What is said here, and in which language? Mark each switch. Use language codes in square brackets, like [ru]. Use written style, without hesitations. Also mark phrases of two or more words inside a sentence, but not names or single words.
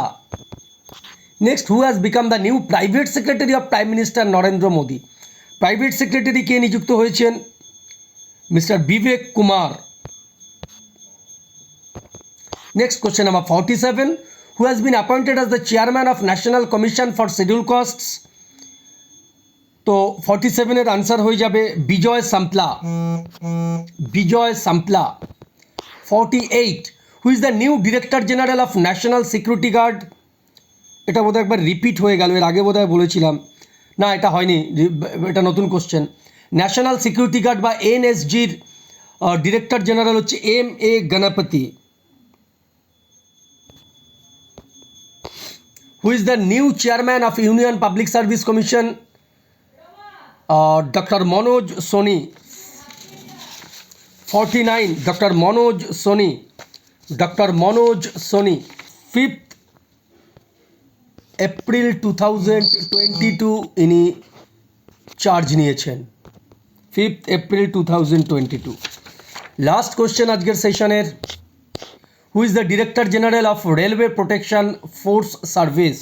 [en] Next, who has become the new Private Secretary of Prime Minister Narendra Modi? Private Secretary [bn] কে নিযুক্ত হয়েছেন Mr. [en] Vivek Kumar. Next question number 47. Who has been appointed as the Chairman of National Commission for Scheduled Castes? [bn] তো 47 এর আনসার হয়ে যাবে বিজয় সাম্পলা। বিজয় সাম্পলা। 48. [en] Who is the new Director General of National Security Guard? [bn] এটা বোধহয় একবার রিপিট হয়ে গেল, এর আগে বোধহয় বলেছিলাম। না, এটা হয়নি, এটা নতুন কোশ্চেন। ন্যাশনাল সিকিউরিটি গার্ড বা এনএসজির [en] Director General [bn] হচ্ছে MA গণপতি। [en] Who is the new Chairman of Union Public Service Commission? Dr. Manoj Soni. 49. Dr. Manoj Soni. Dr. Manoj Soni. [bn] 5th April 2022 ইনি চার্জ নিয়েছেন। 5th April 2022। [en] last question [bn] আজকের সেশনের। [en] Who is the Director General of Railway Protection Force Service?